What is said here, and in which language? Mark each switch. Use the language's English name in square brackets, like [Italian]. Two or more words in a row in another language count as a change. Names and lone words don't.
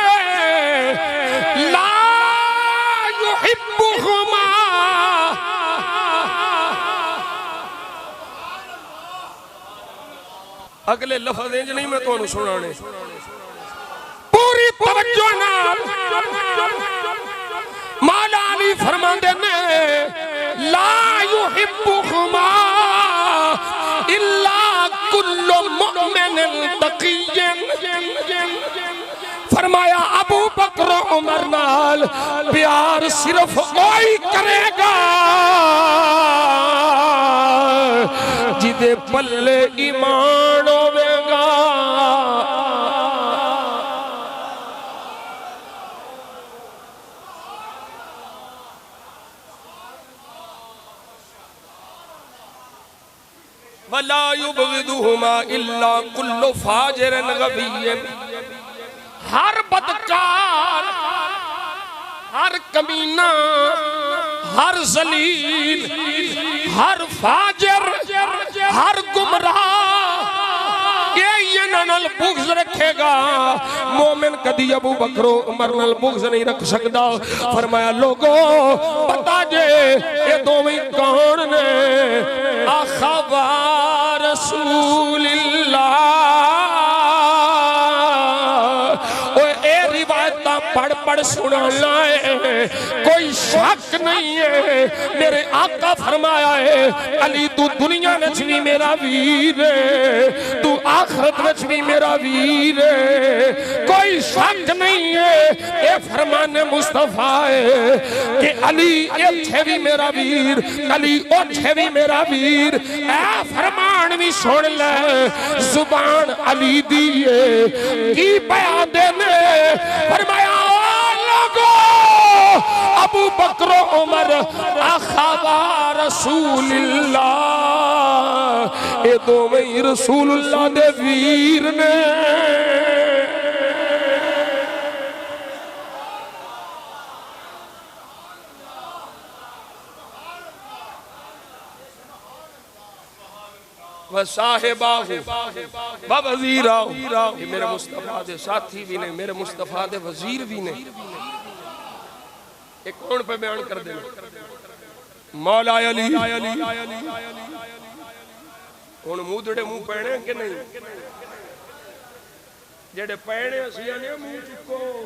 [Arabic] لا يحبهما, [Punjabi] اگلے لفظ انج نہیں میں تہانوں سنانے، پوری توجہ نال مولا علی فرماندے نے [Arabic] لا يحبهما إلا كل مؤمن تقي. [Punjabi] فرمایا ابو بکر عمر نال پیار صرف اوہی کریگا جدے پلے ایمان ہووے گا. [Arabic] ولا يبغضهما إلا كل فاجر [Punjabi] غوی، ہر بدکار، ہر کمینہ، ہر ذلیل، ہر فاجر، ہر گمراہ یہ نال بغض رکھے گا. مومن کدی ابو بکر عمر نال بغض نہیں رکھ سکدا. فرمایا لوکو پتا جے یہ دوویں کون نے, [Arabic] أخوا رسول الله. [Punjabi] پڑھ پڑھ سنانا ہے، کوئی شک نہیں ہے. میرے آقا فرمایا ہے علی تو دنیا میں بھی میرا ویر ہے، تو آخرت میں بھی میرا ویر ہے، کوئی شک نہیں ہے. یہ فرمان مصطفیٰ ہے کہ علی ایتھے بھی میرا ویر، علی اوتھے بھی میرا ویر. اے فرمان بھی سن لے، زبان علی دی ہے کی بیان دینے. فرمایا ابو بکر عمر [Arabic] أخوا رسول الله, [Punjabi] یہ دوویں ہی رسول اللہ دے ویر نے. [Arabic] و صاحباه و وزيراه, [Punjabi] یہ میرے مصطفیٰ دے ساتھی بھی نے، میرے مصطفیٰ دے وزیر بھی نے. اک کون پے بیان کر دینا، مولا علی. ہݨ مدھڑے منہ پینے کہ نہیں، جیہڑے پینے اسیں آنے منہ چکو.